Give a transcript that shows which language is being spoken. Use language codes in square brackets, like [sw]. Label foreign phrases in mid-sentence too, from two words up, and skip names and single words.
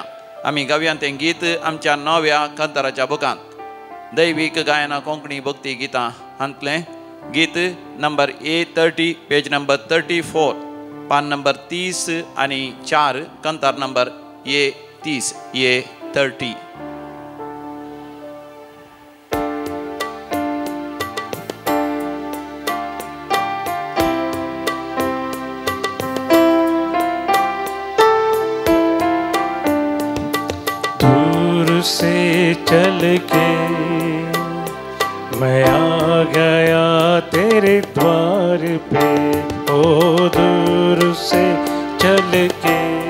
[kok] आमी गावया तें गीत आमच्या नव्या कांताराच्या बुकांत. दैवीक गायना कोंकणी भक्ती गितां हांतलें गीत नंबर A30, [en] page number [kok] 34, पान नंबर 30 आणि 4, कंतार नंबर A30, A30. [hi] दूर से चल के मैं आ गया तेरे द्वार पे, ओ दूर से चल के